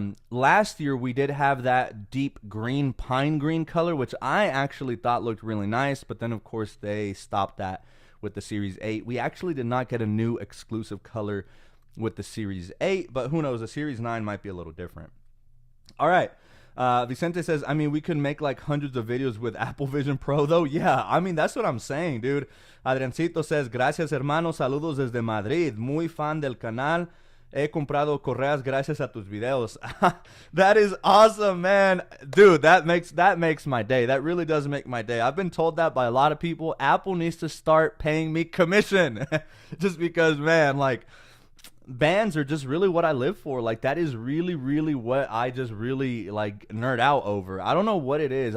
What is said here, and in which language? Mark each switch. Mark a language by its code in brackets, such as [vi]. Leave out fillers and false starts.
[en] Last year we did have that deep green, pine green color, which I actually thought looked really nice, but then of course they stopped that with the Series 8. We actually did not get a new exclusive color with the Series 8, but who knows, the Series 9 might be a little different. All right. Vicente says, I mean, we could make like hundreds of videos with Apple Vision Pro though. Yeah, I mean, that's what I'm saying, dude. Adriancito says, [es] gracias hermano, saludos desde Madrid, muy fan del canal, he comprado correas gracias a tus videos. [en] That is awesome, man. Dude, that makes my day. That really does make my day. I've been told that by a lot of people. Apple needs to start paying me commission. Just because, man, like, bands are just really what I live for. Like, that is really, really what I just really like nerd out over. I don't know what it is.